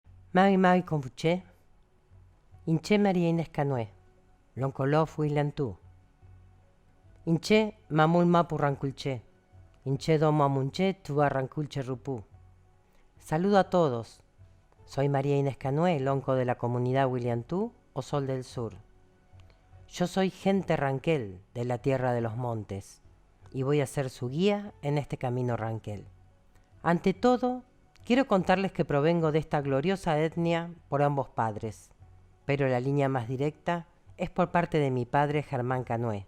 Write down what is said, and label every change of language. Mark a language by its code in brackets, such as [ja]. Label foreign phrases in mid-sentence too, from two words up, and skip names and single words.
[arn] Mai Confuché, Inché María Inés Canoé, Loncoló Fuilantú, Inché Mamul Mapu Ranculché, Inché Domo Amunché Tuba Ranculche Rupú. [es] Saludo a todos, soy María Inés Canoé, lonco de la comunidad Huiliantú o Sol del Sur. Yo soy gente ranquel de la tierra de los montes y voy a ser su guía en este camino ranquel. Ante todo, quiero contarles que provengo de esta gloriosa etnia por ambos padres, pero la línea más directa es por parte de mi padre Germán Canoé.